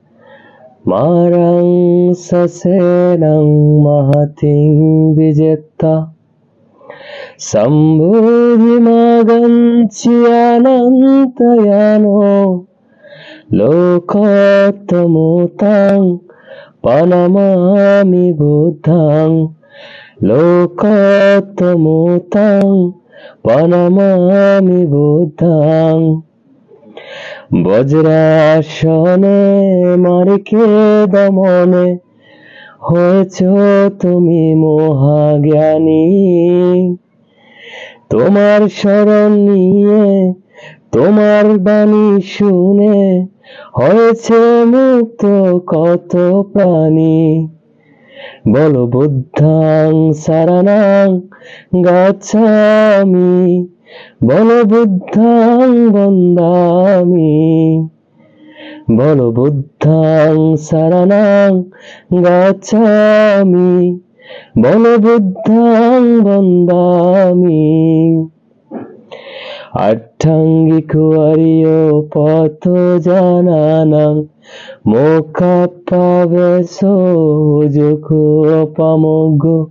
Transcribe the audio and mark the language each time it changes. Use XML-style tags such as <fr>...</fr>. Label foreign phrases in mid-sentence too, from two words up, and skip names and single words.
<pi>marang sasenang mahating bijetta sambudhi maganchi anantayano lokottamutang panamami buddhang lokottamutang panamami buddhang</pi> <bn>বজ্রাসনে মারিকে দমনে হয়েছ তুমি মহাজ্ঞানী তোমার শরণ নিয়ে তোমার বাণী শুনে হয়েছে মুক্ত কত প্রাণী</bn> <pi>বলো বুদ্ধাং শরণং গচ্ছামি বলো বুদ্ধাং বন্দামি বলো বুদ্ধাং শরণং গচ্ছামি বলো বুদ্ধাং বন্দামি আট্টাঙ্গিক আরিয় পথ জানানাং মোক্ষাপ্পাবেশো যোগো অপামোঘ</pi>